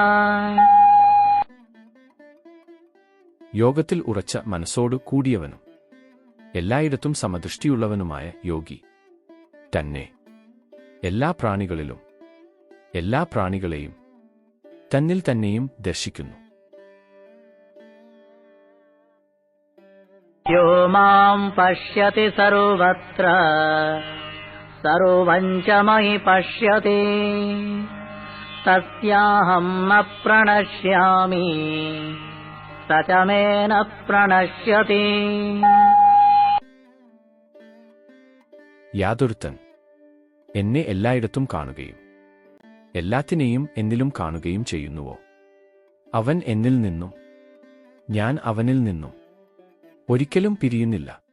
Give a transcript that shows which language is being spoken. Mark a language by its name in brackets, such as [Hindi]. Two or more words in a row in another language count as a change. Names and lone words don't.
[Malayalam] യോഗത്തിൽ ഉറച്ച മനസ്സോടു കൂടിയവനും എല്ലായിടത്തും സമദൃഷ്ടിയുള്ളവനുമായ യോഗി തന്നെ എല്ലാ പ്രാണികളിലും എല്ലാ പ്രാണികളെയും തന്നിൽ തന്നെയും ദർശിക്കുന്നു. [Sanskrit] യോ മാം പശ്യതി സർവത്ര സർവം ച മയി പശ്യതി തസ്യാഹം ന പ്രണശ്യാമി സ ച മേ ന പ്രണശ്യതി. [Malayalam] യാതൊരുത്തൻ എന്നെ എല്ലായിടത്തും കാണുകയും എല്ലാത്തിനെയും എന്നിലും കാണുകയും ചെയ്യുന്നുവോ അവൻ എന്നിൽ നിന്നും ഞാൻ അവനിൽ നിന്നും ഒരിക്കലും പിരിയുന്നില്ല.